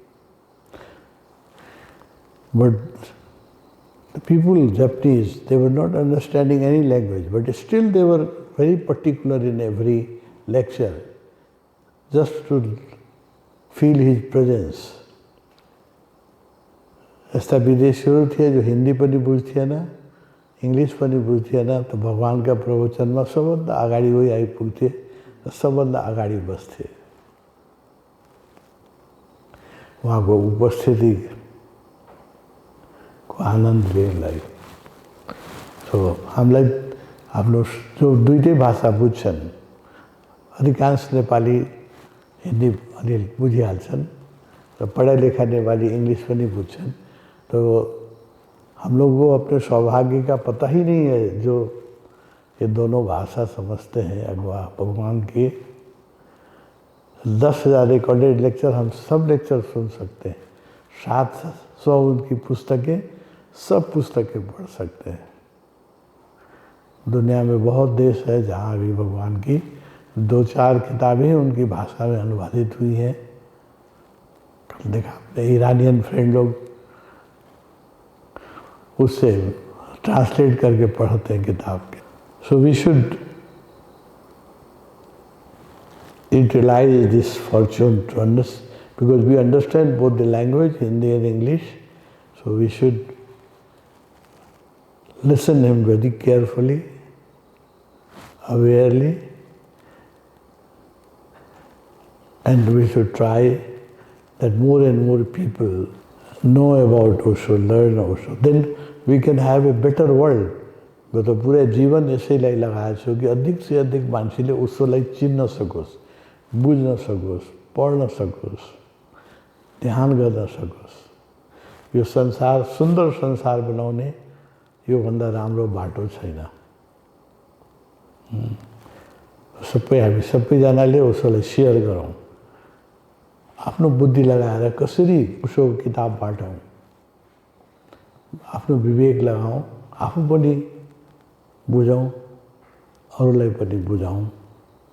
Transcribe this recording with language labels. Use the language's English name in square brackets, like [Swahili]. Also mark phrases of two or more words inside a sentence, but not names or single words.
[English] But the people, Japanese, they were not understanding any language, but still they were very particular in every lecture, just to feel his presence. [Nepali] यस्ता विदेशीहरू थिए जो हिन्दी पनि बुझ्थेन, इङ्ग्लिस पनि बुझ्थेन, त भगवानका प्रवचनमा सबभन्दा अगाडि उही आइपुग्थे र सबभन्दा अगाडि बस्थे. उहाँको उपस्थितिको आनन्द लिनलाई. सो हामीलाई आफ्नो जो दुईटै भाषा बुझ्छन्, अधिकांश नेपाली हिन्दी अलिअलि बुझिहाल्छन् र पढा लेखा नेपाली इङ्ग्लिस पनि बुझ्छन्. [Hindi] तो हम लोग को अपने सौभाग्य का पता ही नहीं है जो ये दोनों भाषा समझते हैं. अगवा भगवान के 10,000 [English] recorded lecture, [Hindi] हम सब लेक्चर सुन सकते हैं. 700 उनकी पुस्तकें, सब पुस्तकें पढ़ सकते हैं. दुनिया में बहुत देश है जहाँ भी भगवान की 2-4 किताबें उनकी भाषा में अनुवादित हुई हैं। कल देखा आपने [English] Iranian friend [Hindi] लोग उससे ट्रांसलेट करके पढ़ते हैं किताब के। [English] so we should utilize this fortune to understand, because we understand both the language, Hindi and English, so we should listen him very carefully, awarely, and we should try that more and more people know about Osho, learn Osho. Then we can have a better world. [Hindi] मैं तो पूरे जीवन [Nepali] यसैलाई लगाएको छु कि [Hindi] अधिक से अधिक [Nepali] मान्छेले ओशोलाई चिन्न सकोस्, बुझ्न सकोस्, पढ्न सकोस्, ध्यान गर्न सकोस्। यो संसार सुन्दर संसार बनाउने योभन्दा राम्रो बाटो छैन। सबै हामी सबैजनाले ओशोलाई सेयर गरौँ, आफ्नो बुद्धि लगाएर कसरी ओशोको किताब बाटौँ, आफ्नो विवेक लगाऊँ, आफू पनि बुझौँ, अरूलाई पनि बुझाऊँ।